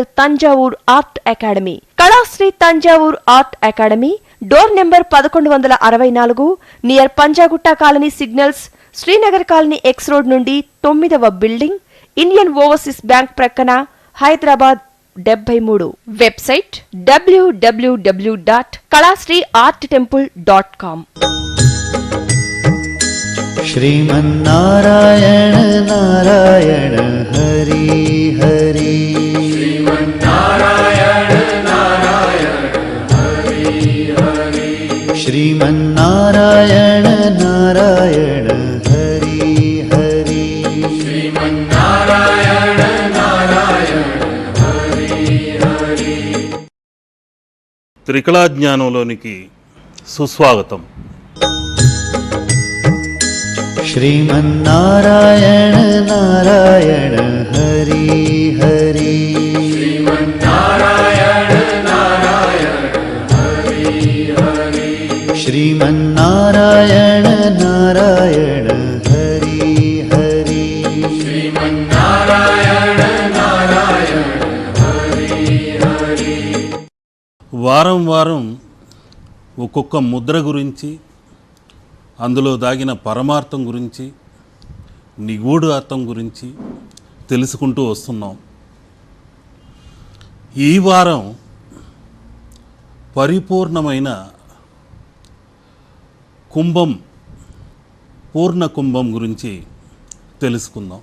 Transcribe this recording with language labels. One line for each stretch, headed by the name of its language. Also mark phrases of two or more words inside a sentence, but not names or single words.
Telugu: తంజావూర్ ఆర్ట్ అకాడమీ, కళాశ్రీ తంజావూర్ ఆర్ట్ అకాడమీ,
English: door number
Telugu: 1164,
English: near Panjagutta Colony signals,
Telugu: శ్రీనగర్ కాలనీ
English: X road
Telugu: నుండి 9వ బిల్డింగ్, ఇండియన్ ఓవర్సీస్ బ్యాంక్ ప్రక్కన, హైదరాబాద్ 73.
English: వెబ్సైట్ www.kalasriarttemple.com.
Sanskrit: श्रीमन्नारायण नारायण हरि हरि श्रीमन्नारायण नारायण हरि हरि। श्रीमन्नारायण नारायण हरि हरि श्रीमन्नारायण नारायण हरि हरि।
Telugu: త్రికళా జ్ఞానంలోనికి సుస్వాగతం.
Sanskrit: श्रीमन्नारायण नारायण हरि हरि श्रीमन्नारायण नारायण हरि हरि। श्रीमन्नारायण नारायण हरि हरि श्रीमन्नारायण नारायण हरि हरि।
Telugu: వారం వారం ఒక్కొక్క ముద్ర గురించి, అందులో దాగిన పరమార్థం గురించి, నిగూఢ అర్థం గురించి తెలుసుకుంటూ వస్తున్నాం. ఈ వారం పరిపూర్ణమైన కుంభం, పూర్ణ కుంభం గురించి తెలుసుకుందాం.